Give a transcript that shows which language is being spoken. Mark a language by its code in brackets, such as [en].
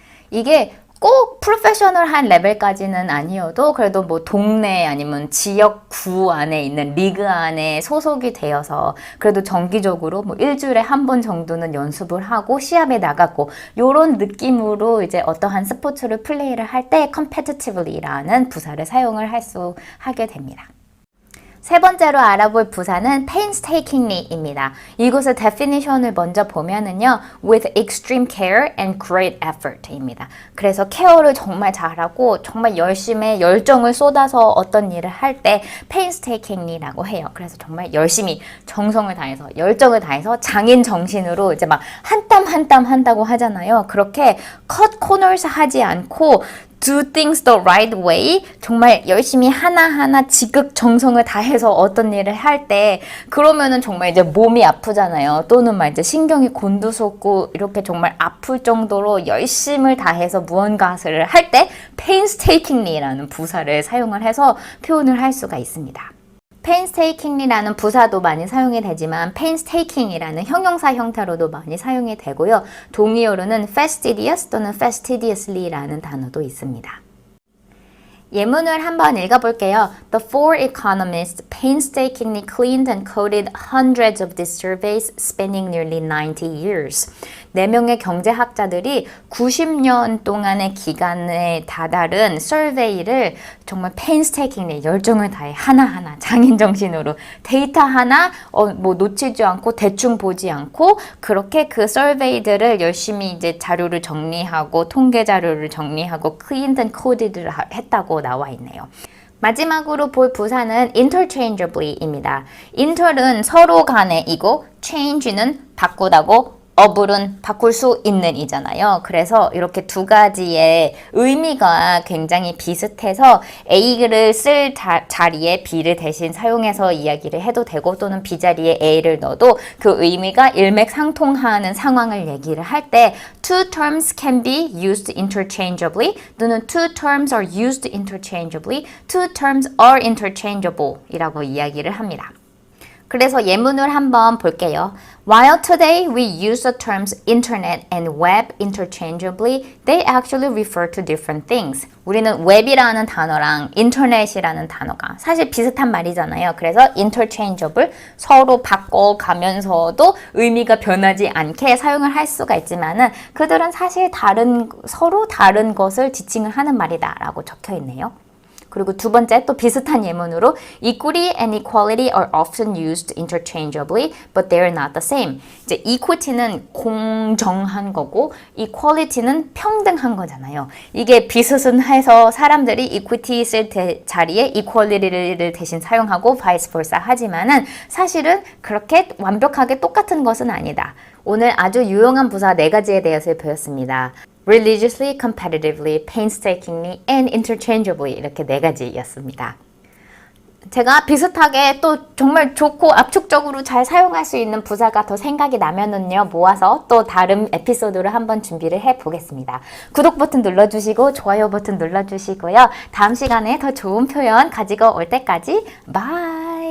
[ko] 이게 꼭 프로페셔널한 레벨까지는 아니어도 그래도 뭐 동네 아니면 지역구 안에 있는 리그 안에 소속이 되어서 그래도 정기적으로 뭐 일주일에 한 번 정도는 연습을 하고 시합에 나가고 요런 느낌으로 이제 어떠한 스포츠를 플레이를 할 때 competitively라는 부사를 사용을 하게 됩니다. 세 번째로 알아볼 부사는 painstakingly입니다. 이곳의 definition을 먼저 보면은요, [en] with extreme care and great effort입니다. [ko] 그래서 케어를 정말 잘하고 정말 열심히 열정을 쏟아서 어떤 일을 할 때 painstakingly라고 해요. 그래서 정말 열심히 정성을 다해서 열정을 다해서 장인 정신으로 이제 막 한 땀 한 땀 한다고 하잖아요. 그렇게 [en] cut corners [ko] 하지 않고 [en] do things the right way [ko] 정말 열심히 하나하나 지극정성을 다해서 어떤 일을 할 때 그러면은 정말 이제 몸이 아프잖아요. 또는 막 이제 신경이 곤두섰고 이렇게 정말 아플 정도로 열심을 다해서 무언가를 할 때 painstakingly라는 부사를 사용을 해서 표현을 할 수가 있습니다. painstakingly라는 부사도 많이 사용이 되지만 painstaking이라는 형용사 형태로도 많이 사용이 되고요. 동의어로는 fastidious 또는 fastidiously라는 단어도 있습니다. 예문을 한번 읽어볼게요. [en] The four economists painstakingly cleaned and coded hundreds of these surveys spanning nearly 90 years. [ko] 4명의 경제학자들이 90년 동안의 기간에 다다른 서베이를 정말 painstakingly 열정을 다해 하나하나 장인정신으로 데이터 하나 뭐 놓치지 않고 대충 보지 않고 그렇게 그 서베이들을 열심히 이제 자료를 정리하고 통계 자료를 정리하고 [en] cleaned and coded [ko] 를 했다고 나와 있네요. 마지막으로 볼 부사는 interchangeably입니다. inter은 서로 간의 이고 change는 바꾸다고 어불은 바꿀 수 있는 이잖아요. 그래서 이렇게 두 가지의 의미가 굉장히 비슷해서 A를 쓸 자리에 B를 대신 사용해서 이야기를 해도 되고 또는 B 자리에 A를 넣어도 그 의미가 일맥상통하는 상황을 얘기를 할 때 [en] two terms can be used interchangeably [ko] 또는 [en] two terms are used interchangeably, two terms are interchangeable [ko] 이라고 이야기를 합니다. 그래서 예문을 한번 볼게요. [en] While today we use the terms internet and web interchangeably, they actually refer to different things. [ko] 우리는 웹이라는 단어랑 인터넷이라는 단어가 사실 비슷한 말이잖아요. 그래서 interchangeable, 서로 바꿔가면서도 의미가 변하지 않게 사용을 할 수가 있지만은 그들은 사실 서로 다른 것을 지칭을 하는 말이다라고 적혀 있네요. 그리고 두 번째 또 비슷한 예문으로 [en] Equity and equality are often used interchangeably, but they are not the same. [ko] 이제 equity는 공정한 거고 equality는 평등한 거잖아요. 이게 비슷해서 사람들이 equity 쓸 자리에 equality를 대신 사용하고 vice versa 하지만은 사실은 그렇게 완벽하게 똑같은 것은 아니다. 오늘 아주 유용한 부사 4가지에 대해서 배웠습니다. [en] religiously, competitively, painstakingly, and interchangeably [ko] 이렇게 4가지였습니다. 제가 비슷하게 또 정말 좋고 압축적으로 잘 사용할 수 있는 부사가 더 생각이 나면은요 모아서 또 다른 에피소드를 한번 준비를 해보겠습니다. 구독 버튼 눌러주시고 좋아요 버튼 눌러주시고요. 다음 시간에 더 좋은 표현 가지고 올 때까지 바이.